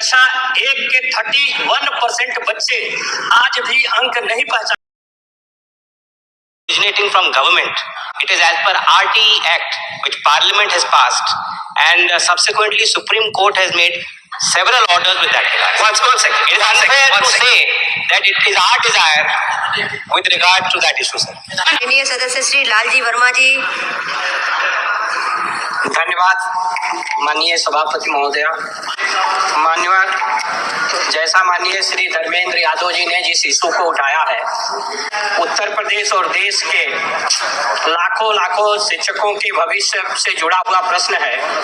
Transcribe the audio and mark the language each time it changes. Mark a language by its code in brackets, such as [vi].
[hi] कक्षा 1 के 31% बच्चे आज भी अंक नहीं पहचान। [en] Originating from government, it is as per RTE Act which Parliament has passed, and subsequently Supreme Court has made several orders with that regard. One second. It is unfair to say that it is our desire with regard to that issue, sir. [hi] माननीय सदस्य श्री लालजी वर्मा जी। धन्यवाद माननीय सभापति महोदय। मान्यवर, जैसा माननीय श्री धर्मेंद्र यादव जी ने जिस इशू को उठाया है, उत्तर प्रदेश और देश के लाखों शिक्षकों के भविष्य से जुड़ा हुआ प्रश्न है।